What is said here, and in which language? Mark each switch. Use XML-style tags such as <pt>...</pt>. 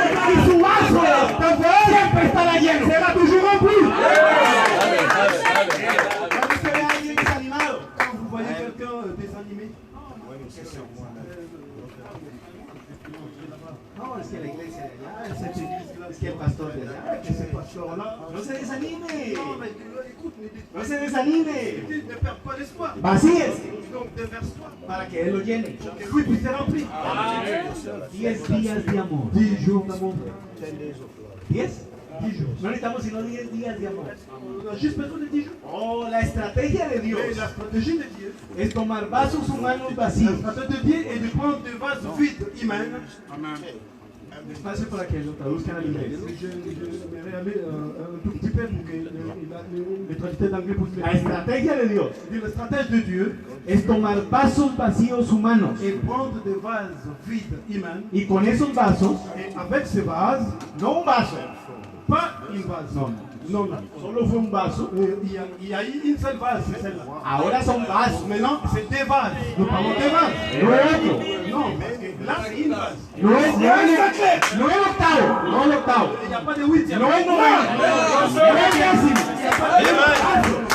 <es>Y su vaso siempre estará lleno. Será</es> <fr>toujours rempli.</fr> <es>Cuando usted ve a alguien desanimado,</es> <fr>Quand vous voyez quelqu'un désanimé,</fr> <es>no, es que la iglesia de allá, es que el pastor de allá, que ese pastor no se desanime.</es> <fr>non mais écoute,</fr> <es>No se desanime.</es> <fr>ne perds pas l'espoir.</fr> <es>Vacíese</es> <fr>Donc déverse-toi.</fr> <es>para que Él lo llene.</es> <fr>Que lui puisse être rempli.</fr> <es>10 días de amor.</es> <fr>10 jours d'amour.</fr> <es>10.</es> <fr>10 jours.</fr> <es>No necesitamos sino 10 días de amor.</es> <fr>On a juste besoin de 10 jours.</fr> <es>Oh, la estrategia de Dios</es> <fr>Mais la stratégie de Dieu,</fr> <es>es tomar vasos humanos</es> <fr>la</fr> <es>vacíos.</es> <fr>stratégie de Dieu est de prendre des vases vides humains.</fr> <es>Despacio para que lo traduzcan al inglés.</es> <fr>Je vais aller un tout petit peu pour que les traducteurs d'anglais puissent</fr> <es>La estrategia de Dios</es> <fr>dire. La stratégie de Dieu</fr> <es>es tomar vasos vacíos humanos</es> <fr>est prendre des vases vides humains</fr> <es>y con esos vasos,</es> <fr>et avec ces vases,</fr> <es>no un vaso,</es> <fr>pas une vase.</fr> <es>no,</es> <fr>Non, non.</fr> <es>solo fue un vaso,</es> <fr>Il y a eu une seule vase, c'est celle-là. ahora son vasos, Maintenant, c'est des vases. Nous parlons des vases.</fr> <es>no es otro,</es> <fr>Non, mais là, c'est une vase.</fr> <es>no es el octavo, no el octavo,</es> <fr>Il n'y a pas de huitième.</fr> <es>no es noveno, no es décimo, vaso.</es>